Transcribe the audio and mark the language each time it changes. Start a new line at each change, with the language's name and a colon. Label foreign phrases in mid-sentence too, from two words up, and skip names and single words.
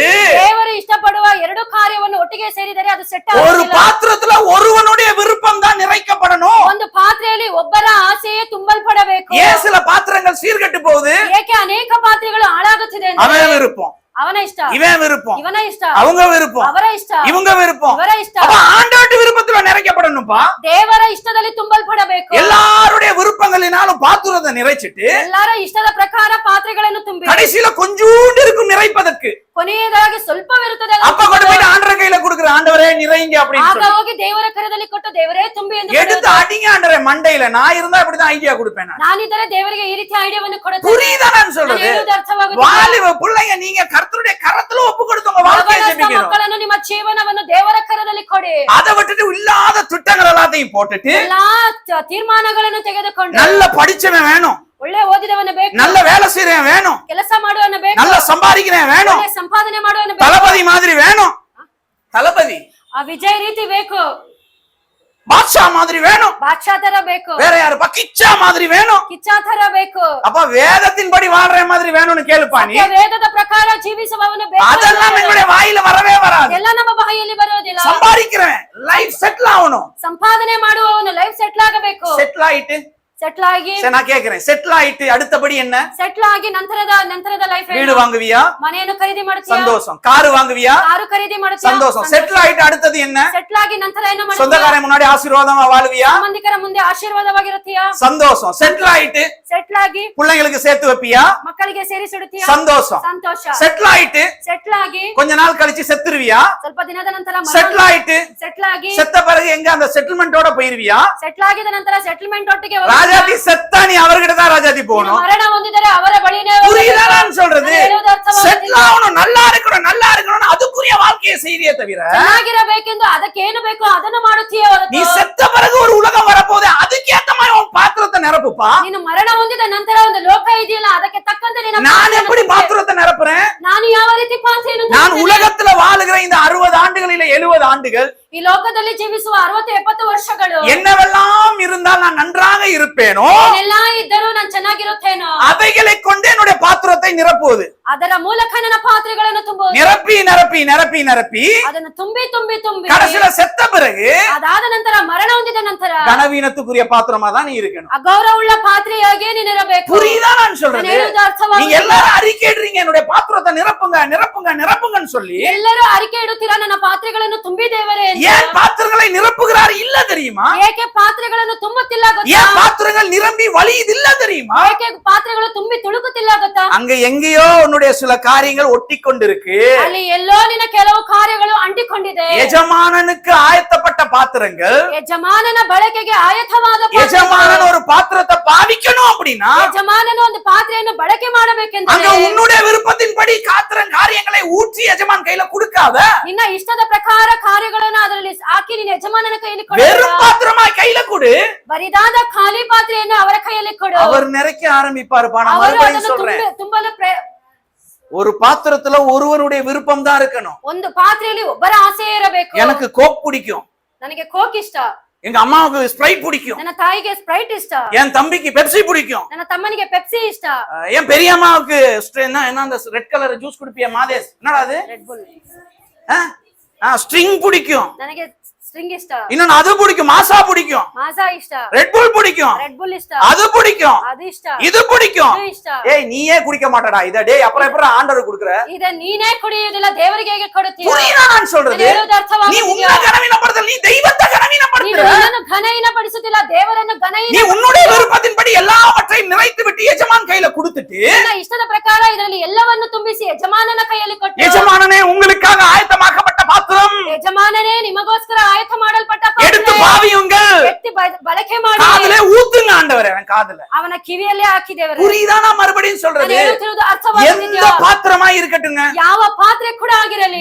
Kannada: ದೇವರು ಇಷ್ಟಪಡುವ ಎರಡು ಕಾರ್ಯವನ್ನು ಒಟ್ಟಿಗೆ ಸೇರಿದರೆ ಅದು ಸೆಟ್
Tamil: ஒரு
Kannada: ಆಗುವುದಿಲ್ಲ.
Tamil: பாத்திரத்துல ஒருவனுடைய விருப்பம் தான் நிறைக்கப்படணும்.
Kannada: ಒಂದು ಪಾತ್ರೆಯಲ್ಲಿ ಒಬ್ಬರ ಆಸೆಯೇ ತುಂಬಲ್ಪಡಬೇಕು.
Tamil: ஏன் சில பாத்திரங்கள் சீர்கெட்டு போகுது?
Kannada: ಏಕೆ ಅನೇಕ ಪಾತ್ರೆಗಳು ಹಾಳಾಗುತ್ತಿದೆ
Tamil: அவன்
Kannada: ಅಂದ್ರೆ
Tamil: விருப்பம்,
Kannada: ಅವನ ಇಷ್ಟ,
Tamil: இவன் விருப்பம்,
Kannada: ಇವನ ಇಷ್ಟ,
Tamil: அவங்க விருப்பம்,
Kannada: ಅವರ ಇಷ್ಟ,
Tamil: இவங்க விருப்பம்.
Kannada: ಇವರ ಇಷ್ಟ.
Tamil: அப்ப ஆண்டவருடைய விருப்பத்துல நிறைக்கப்படணும்பா.
Kannada: ದೇವರ ಇಷ್ಟದಲ್ಲಿ ತುಂಬಲ್ಪಡಬೇಕು.
Tamil: எல்லாருடைய விருப்பங்களினாலும் பாத்திரத்தை நிறைச்சிட்டு
Kannada: ಎಲ್ಲರ ಇಷ್ಟದ ಪ್ರಕಾರ ಪಾತ್ರೆಗಳನ್ನು ತುಂಬಿ
Tamil: கடைசியில கொஞ்சூண்டு இருக்கும் நிறைப்பதற்கு.
Kannada: ಕೊನೆಯದಾಗಿ ಸ್ವಲ್ಪವಿರುತ್ತದೆ.
Tamil: அப்ப கொண்டு போயிட்டு ஆண்டவர் கையில கொடுக்குற, ஆண்டவரே நிறைங்க அப்படின்னு
Kannada: ಆಗ
Tamil: சொல்லி
Kannada: ಹೋಗಿ ದೇವರ ಕರದಲ್ಲಿ ಕೊಟ್ಟು ದೇವರೇ ತುಂಬಿ ಎಂದು
Tamil: எடுத்து
Kannada: ಕರೆಯುವುದು.
Tamil: அடிங்க ஆண்டவரே மண்டையில. நான் இருந்தா இப்படிதான் ஐடியா கொடுப்பேன் நான்.
Kannada: ನಾನಿದ್ದರೆ ದೇವರಿಗೆ ಈ ರೀತಿ ಐಡಿಯಾವನ್ನು ಕೊಡುತ್ತೇನೆ.
Tamil: புரியுதா நான் சொல்றது?
Kannada: ನಾನು ಹೇಳುವುದು ಅರ್ಥವಾಗುತ್ತದೆ.
Tamil: வாலிப பிள்ளைங்க, நீங்க கர்த்தருடைய கரத்துல ஒப்பு கொடுத்து உங்க வாழ்க்கையை
Kannada: ಯೌವನಸ್ಥ
Tamil: ஜெபிக்கணும்.
Kannada: ಮಕ್ಕಳನ್ನು ನಿಮ್ಮ ಜೀವನವನ್ನು ದೇವರ ಕರದಲ್ಲಿ ಕೊಡಿ.
Tamil: அதை விட்டுட்டு இல்லாத திட்டங்கள் எல்லாத்தையும் போட்டுட்டு
Kannada: ಎಲ್ಲಾ ತೀರ್ಮಾನಗಳನ್ನು ತೆಗೆದುಕೊಂಡು
Tamil: நல்ல படிச்சவன் வேணும்,
Kannada: ಒಳ್ಳೆ ಓದಿದವನ ಬೇಕು,
Tamil: நல்ல வேலை செய்யறவன் வேணும்,
Kannada: ಕೆಲಸ ಮಾಡುವವನ ಬೇಕು,
Tamil: நல்ல சம்பாதிக்கிறவன் வேணும்,
Kannada: ಒಳ್ಳೆ ಸಂಪಾದನೆ ಮಾಡುವವನ ಬೇಕು,
Tamil: தளபதி மாதிரி வேணும், தளபதி
Kannada: ಆ ವಿಜಯ್ ರೀತಿ ಬೇಕು,
Tamil: பாட்ஷா மாதிரி வேணும்,
Kannada: ಬಾದ್ಶಾ ತರ ಬೇಕು,
Tamil: வேற யாரு கிச்சா மாதிரி வேணும்.
Kannada: ಕಿಚ್ಚಾ ತರ ಬೇಕು.
Tamil: அப்ப வேதத்தின்படி வாழ்ற மாதிரி வேணும்னு கேளுப்பா நீ.
Kannada: ವೇದದ ಪ್ರಕಾರ ಜೀವಿಸುವವನು ಬೇಕು.
Tamil: அதெல்லாம் எங்களுடைய வாயில வரவே வராது.
Kannada: ಎಲ್ಲ ನಮ್ಮ ಬಾಯಿಯಲ್ಲಿ ಬರೋದಿಲ್ಲ.
Tamil: சம்பாதிக்கிறவன்
English: life settle
Tamil: ஆகணும்.
Kannada: ಸಂಪಾದನೆ ಮಾಡುವವನು
English: life settle
Kannada: ಆಗಬೇಕು.
Tamil: செட்டில் ஆயிட்டு
Kannada: ಸೆಟ್ಲ್ ಆಗಿ
Tamil: சரி, நான் கேக்குறேன், செட்டில் ஆயிட்டு அடுத்தபடி என்ன?
Kannada: ಸೆಟ್ಲ್ ಆಗಿ ನಂತರದ ಲೈಫ್
Tamil: வீடு வாங்குவியா?
Kannada: ಮನೆಯನ್ನು ಖರೀದಿ ಮಾಡ್ತೀಯಾ?
Tamil: சந்தோஷம். காரு வாங்குவியா?
Kannada: ಕಾರು ಖರೀದಿ ಮಾಡ್ತೀಯಾ?
Tamil: சந்தோஷம். செட்டில் ஆயிட்டு அடுத்தது என்ன?
Kannada: ಸೆಟ್ಲ್ ಆಗಿ ನಂತರ ಏನು ಮಾಡ್ತೀಯಾ?
Tamil: சொந்தக்காரன் முன்னாடி ஆசீர்வாதமா வாழுவியா?
Kannada: ಸಂಬಂಧಿಕರ ಮುಂದೆ ಆಶೀರ್ವಾದವಾಗಿರುತ್ತೀಯಾ?
Tamil: சந்தோஷம். செட்டில் ஆயிட்டு
Kannada: ಸೆಟ್ಲ್ ಆಗಿ
Tamil: பிள்ளைங்களுக்கு சேர்த்து வைப்பியா?
Kannada: ಮಕ್ಕಳಿಗೆ ಸೇರಿಸಿಡುತ್ತೀಯಾ?
Tamil: சந்தோஷம்.
Kannada: ಸಂತೋಷ.
Tamil: செட்டில் ஆயிட்டு
Kannada: ಸೆಟ್ಲ್ ಆಗಿ
Tamil: கொஞ்ச நாள் கழிச்சு செத்துருவியா?
Kannada: ಸ್ವಲ್ಪ ದಿನದ ನಂತರ
Tamil: செட்டில் ஆயிட்டு
Kannada: ಸೆಟ್ಲ್ ಆಗಿ
Tamil: செத்த பிறகு எங்க அந்த செட்டில்மெண்டோட போயிருவியா?
Kannada: ಸೆಟ್ಲ್ ಆಗಿದ ನಂತರ ಸೆಟಲ್ಮೆಂಟ್ ಒಟ್ಟಿಗೆ
Tamil: ராஜாதி செத்தா நீ அவர்கிட்ட தான் ராஜாதி போகணும்.
Kannada: ಮರಣ ಹೊಂದಿದರೆ ಅವರ ಬಳಿನೇ
Tamil: புரியுதா நான் சொல்றது?
Kannada: ನಾನು ಹೇಳುವುದು ಅರ್ಥವಾಗುತ್ತಿದೆ.
Tamil: செட்டில் ஆகணும், நல்லா இருக்கணும், நல்லா இருக்கணும், அதுக்குரிய வாழ்க்கையை செய்தியே தவிர
Kannada: ಚೆನ್ನಾಗಿರಬೇಕೆಂದು ಅದಕ್ಕೆ ಏನು ಬೇಕೋ ಅದನ್ನು ಮಾಡುತ್ತೀಯ
Tamil: நீ
Kannada: ಹೊರತು
Tamil: செத்த பிறகு ஒரு உலகம் வரப்போகுது, அதுக்கேத்த மாதிரி உன் பாத்திரத்தை நிரப்புப்பா.
Kannada: ನೀನು ಮರಣ ಹೊಂದಿದ ನಂತರ ಒಂದು ಲೋಕ ಇದೆಯಲ್ಲ, ಅದಕ್ಕೆ ತಕ್ಕಂತೆ ನಿನ್ನ
Tamil: நான்
Kannada: ಪಾತ್ರೆಯನ್ನು
Tamil: எப்படி
Kannada: ತುಂಬು.
Tamil: பாத்திரத்தை நிரப்புறேன்?
Kannada: ನಾನು ಯಾವ ರೀತಿ ಪಾತ್ರೆಯನ್ನು
Tamil: நான்
Kannada: ತುಂಬುತ್ತೇನೆ?
Tamil: உலகத்துல வாழுகிற இந்த 60 ஆண்டுகளில 70 ஆண்டுகள்
Kannada: ಈ ಲೋಕದಲ್ಲಿ ಜೀವಿಸುವ 60-70 ವರ್ಷಗಳು
Tamil: என்னவெல்லாம் இருந்தால் நான் நன்றாக இருப்பேனோ
Kannada: ಏನೆಲ್ಲ ಇದ್ದರೂ ನಾನು ಚೆನ್ನಾಗಿರುತ್ತೇನೋ
Tamil: அவைகளை கொண்டு என்னுடைய பாத்திரத்தை நிரப்புவது.
Kannada: ಅದರ ಮೂಲಕ ನನ್ನ ಪಾತ್ರೆಗಳನ್ನು ತುಂಬುವುದು.
Tamil: நிரப்பி நிரப்பி நிரப்பி நிரப்பி
Kannada: ಅದನ್ನು ತುಂಬಿ ತುಂಬಿ ತುಂಬಿ
Tamil: கடைசியில செத்த பிறகு
Kannada: ಅದಾದ ನಂತರ ಮರಣ ಹೊಂದಿದ ನಂತರ
Tamil: கனவீனத்துக்குரிய பாத்திரமா தான் நீ இருக்கணும்.
Kannada: ಅಗೌರವವುಳ್ಳ ಪಾತ್ರೆಯಾಗಿ ನೀನಿರಬೇಕು.
Tamil: புரியுதா நான்
Kannada: ನಾನು
Tamil: சொல்றது?
Kannada: ಹೇಳುವುದು ಅರ್ಥವಾಗುತ್ತಿದೆ.
Tamil: நீங்க எல்லாரும் அறிக்கையிடுறீங்க, என்னுடைய பாத்திரத்தை நிரப்புங்க நிரப்புங்க நிரப்புங்கன்னு சொல்லி.
Kannada: ಎಲ್ಲರೂ ಅರಿಕೆ ಇಡುತ್ತೀರಾ ನನ್ನ ಪಾತ್ರೆಗಳನ್ನು ತುಂಬಿ ದೇವರೇ ಎಂದು.
Tamil: ஏன் பாத்திரங்களை நிரப்புகிறார் இல்ல தெரியுமா?
Kannada: ಏಕೆ ಪಾತ್ರೆಗಳನ್ನು ತುಂಬುತ್ತಿಲ್ಲ ಗೊತ್ತಾ?
Tamil: ஏன் பாத்திரங்கள் நிரம்பி வழியுது இல்ல தெரியுமா?
Kannada: ಏಕೆ ಪಾತ್ರೆಗಳು ತುಂಬಿ ತುಳುಕುತ್ತಿಲ್ಲ ಗೊತ್ತಾ?
Tamil: அங்க எங்கேயோ உன்னுடைய சில காரியங்கள் ஒட்டி கொண்டிருக்கு.
Kannada: ಅಲ್ಲಿ ಎಲ್ಲೋ ನಿನ್ನ ಕೆಲವು ಕಾರ್ಯಗಳು ಅಂಟಿಕೊಂಡಿದೆ.
Tamil: எஜமானனுக்கு ஆயத்தப்பட்ட பாத்திரங்கள்,
Kannada: ಯಜಮಾನನ ಬಳಕೆಗೆ ಆಯತವಾದ
Tamil: எஜமானன் ஒரு பாத்திரத்தை பாவிக்கணும் அப்படின்னா
Kannada: ಯಜಮಾನನು ಒಂದು ಪಾತ್ರೆಯನ್ನು ಬಳಕೆ
Tamil: அங்க
Kannada: ಮಾಡಬೇಕೆಂದರೆ
Tamil: உன்னுடைய விருப்பத்தின்படி காரியங்களை ஊற்றி எஜமான் கையில கொடுக்காத.
Kannada: ನಿನ್ನ ಇಷ್ಟದ ಪ್ರಕಾರ ಕಾರ್ಯಗಳನ್ನು ಅದರಲ್ಲಿ ಹಾಕಿ ನಿನ್ನ ಯಜಮಾನನ ಕೈಯಲ್ಲಿ ಕೊಡು.
Tamil: வெறும் பாத்திரமா கையில கொடு.
Kannada: ಬರಿದಾದ ಖಾಲಿ ಪಾತ್ರೆಯನ್ನು ಅವರ ಕೈಯಲ್ಲಿ ಕೊಡು.
Tamil: அவர் நிறைக்க ஆரம்பிப்பாருப்பா. நான்
Kannada: ಅವರು
Tamil: மறுபடியும்
Kannada: ಅದನ್ನು
Tamil: சொல்றேன்,
Kannada: ತುಂಬಲು
Tamil: ஒரு பாத்திரத்துல ஒருவருடைய விருப்பம் தான் இருக்கணும்.
Kannada: ಒಂದು ಪಾತ್ರೆಯಲ್ಲಿ ಒಬ್ಬರ ಆಸೆ ಇರಬೇಕು.
Tamil: எனக்கு கோக் பிடிக்கும்,
Kannada: ನನಗೆ ಕೋಕ್ ಇಷ್ಟ,
Tamil: எங்க அம்மாவுக்கு ஸ்ப்ரைட் பிடிக்கும்,
Kannada: ನನ್ನ ತಾಯಿಗೆ ಸ್ಪ್ರೈಟ್ ಇಷ್ಟ,
Tamil: என் தம்பிக்கு பெப்சி பிடிக்கும்,
Kannada: ನನ್ನ ತಮ್ಮನಿಗೆ ಪೆಪ್ಸಿ ಇಷ್ಟ,
Tamil: என் பெரியம்மாவுக்கு என்ன அந்த
English: red colour juice
Tamil: குடிப்பியா மாதேஷ், என்னடா அது,
Kannada: ರೆಡ್ ಬುಲ್,
Tamil: ஸ்ட்ரிங் பிடிக்கும்,
Kannada: ನನಗೆ ಸ್ಟ್ರಿಂಗ್ ಇಷ್ಟ,
Tamil: இன்னொன்னு அது பிடிக்கும், மாசா பிடிக்கும்,
Kannada: ಮಾಸಾ ಇಷ್ಟ,
Tamil: ரெட் புல் பிடிக்கும்,
Kannada: ರೆಡ್ ಬುಲ್ ಇಷ್ಟ,
Tamil: அது பிடிக்கும்,
Kannada: ಅದು ಇಷ್ಟ,
Tamil: இது பிடிக்கும்.
Kannada: ಇದು ಇಷ್ಟ.
Tamil: ஏய் நீயே குடிக்க மாட்டடா இத, டேய் அப்புறம் எப்படி ஆண்டவர் கொடுக்குற?
Kannada: ಇದ ನೀನೇ ಕುಡಿಯುವುದಿಲ್ಲ, ದೇವರಿಗೆ ಹೇಗೆ ಕೊಡುತ್ತೀಯ?
Tamil: புரியுதா நான் சொல்றது?
Kannada: ನಾನು ಹೇಳುವುದು
Tamil: நீ
Kannada: ಅರ್ಥವಾಗುತ್ತಿದೆಯಾ?
Tamil: உன்னை கனவீனப்படுத்தல், நீ தெய்வத்தை
Kannada: ನೀನು
Tamil: கனவீனப்படுத்துற.
Kannada: ನಿನ್ನನ್ನು ಘನಹೀನಪಡಿಸುತ್ತಿಲ್ಲ, ದೇವರನ್ನು
Tamil: நீ
Kannada: ಘನಹೀನ
Tamil: உன்னுடைய விருப்பத்தின்படி எல்லாவற்றையும் கொடுத்துட்டு
Kannada: ನಿನ್ನ ಇಷ್ಟದ ಪ್ರಕಾರ ಇದರಲ್ಲಿ ಎಲ್ಲವನ್ನು ತುಂಬಿಸಿ ಯಜಮಾನನ ಕೈಯಲ್ಲಿ ಕೊಟ್ಟು,
Tamil: எஜமானனே உங்களுக்காக ஆயத்தமாக்கப்பட்ட பாத்திரம்
Kannada: ಯಜಮಾನನೇ ನಿಮಗೋಸ್ಕರ ಆಯತ ಮಾಡಲ್ಪಟ್ಟ
Tamil: எடுத்து
Kannada: ಪಾತ್ರೆ
Tamil: பாவியுங்கள்,
Kannada: ಎತ್ತಿ ಬಳಕೆ ಮಾಡಿ
Tamil: காதுல ஊத்துங்க ஆண்டவரே, அவன் காதுல.
Kannada: ಅವನ ಕಿವಿಯಲ್ಲೇ ಹಾಕಿದೇವರು.
Tamil: புரியுதா நான் மறுபடியும் சொல்றது?
Kannada: ಹೇಳುತ್ತಿರುವುದು
Tamil: எந்த
Kannada: ಅರ್ಥವಾಗುತ್ತಿದೆಯಾ?
Tamil: பாத்திரமா இருக்கட்டுங்க,
Kannada: ಯಾವ ಪಾತ್ರೆ ಕೂಡ ಆಗಿರಲಿ,